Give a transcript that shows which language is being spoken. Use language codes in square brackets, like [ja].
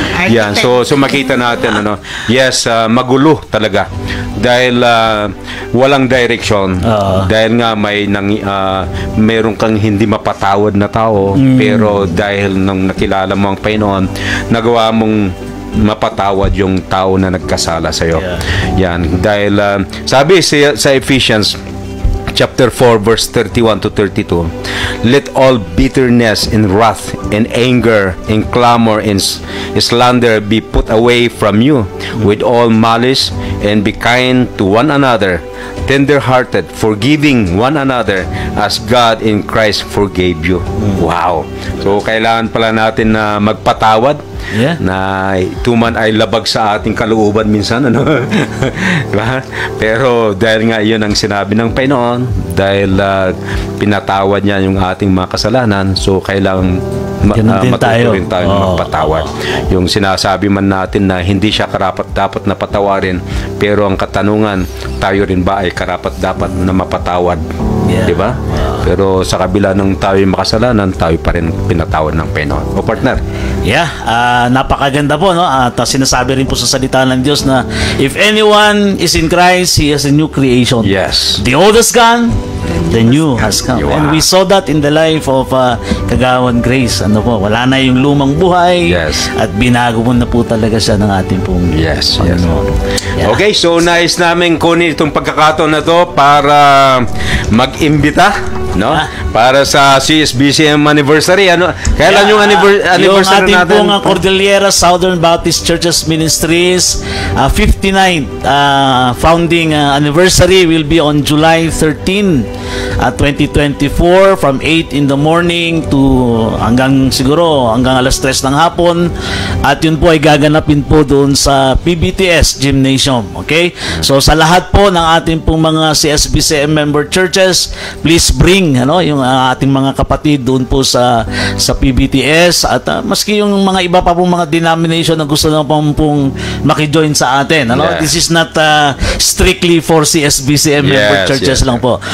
[tl] Yan, so makita natin, yes, magulo talaga. Dahil walang direction, dahil nga meron kang hindi mapatawad na tao, pero dahil nung nakilala mo ang Panginoon, nagawa mong mapatawad yung tao na nagkasala sa iyo. Yan, dahil sabi sa [en] Ephesians chapter 4 verse 31 to 32, let all bitterness and wrath and anger and clamor and slander be put away from you with all malice, and be kind to one another, tender-hearted, forgiving one another as God in Christ forgave you. [tl] Wow. So kailangan pala natin na magpatawad. Na tuman ay labag sa ating kalooban minsan, diba? Pero dahil nga yun ang sinabi ng Panginoon, dahil pinatawad niya yung ating mga kasalanan, so kailangan matuturin tayo magpatawad. Yung sinasabi man natin na hindi siya karapat-dapat na patawarin, pero ang katanungan, tayo rin ba ay karapat-dapat na mapatawad? Diba? Pero sa kabila ng tayo makasalanan, tayo pa rin pinatawad ng Panginoon. O partner? Napakaganda po, no? At sinasabi rin po sa salita ng Diyos na [en] if anyone is in Christ, he is a new creation. Yes. The old is gone, the new has come. And we saw that in the life of Kagawad Grace. [tl] Wala na yung lumang buhay. [en] Yes. [tl] At binago mo na po talaga siya ng ating pong Panginoon. Okay, so nais namin kunin itong pagkakataon na to para mag-imbita, para sa CSBCM anniversary. Kailan yung anniversary yung ating natin? pong Cordillera Southern Baptist Churches Ministries 59th founding anniversary [en] will be on July 13, 2024 from 8 in the morning to [tl] hanggang alas 3 ng hapon, at yun po ay gaganapin po doon sa PBTS Gymnasium. Okay? So sa lahat po ng ating pong mga CSBCM member churches, [en] please bring [tl] yung ating mga kapatid doon po sa PBTS, at maski yung mga iba pa pong mga denomination na gusto na pong maki-join sa atin. [en] This is not strictly for CSBCM member churches [tl] lang po.